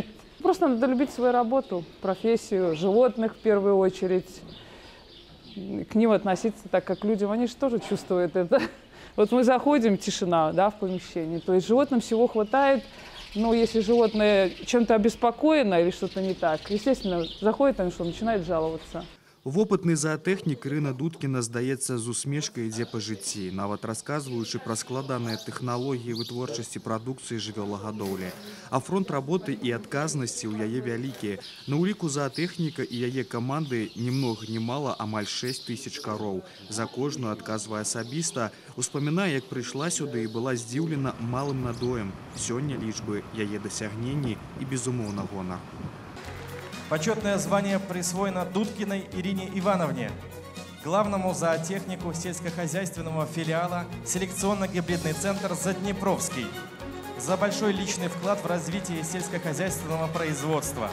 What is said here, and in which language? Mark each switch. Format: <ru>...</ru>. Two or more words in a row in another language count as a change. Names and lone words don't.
<ru>Просто надо любить свою работу, профессию, животных в первую очередь, к ним относиться так, как к людям, они же тоже чувствуют это. Вот мы заходим, тишина, да, в помещении, то есть животным всего хватает. Но если животное чем-то обеспокоено или что-то не так, естественно, заходит, они что, начинают жаловаться.</ru> <be>Вопытны заатэхнік Ірына Дудкіна, здаецца, з усмешкай ідзе па жыцці, нават расказваючы пра складаныя тэхналогіі вытворчасці прадукцыі жывёлагадоўлі. А фронт работы і адказнасці ў яе вялікія. На ўліку заатэхніка і яе каманды ні многа ні мала амаль 6000 кароў. За кожную адказвае асабіста, успамінае, як прыйшла сюды і была здзіўлена малым надоем. Сёння лічбы яе дасягненні і, безумоўна, гонар.</be> <ru>Почетное звание присвоено Дудкиной Ирине Ивановне, главному зоотехнику сельскохозяйственного филиала селекционно-гибридный центр Заднепровский, за большой личный вклад в развитие сельскохозяйственного производства.</ru>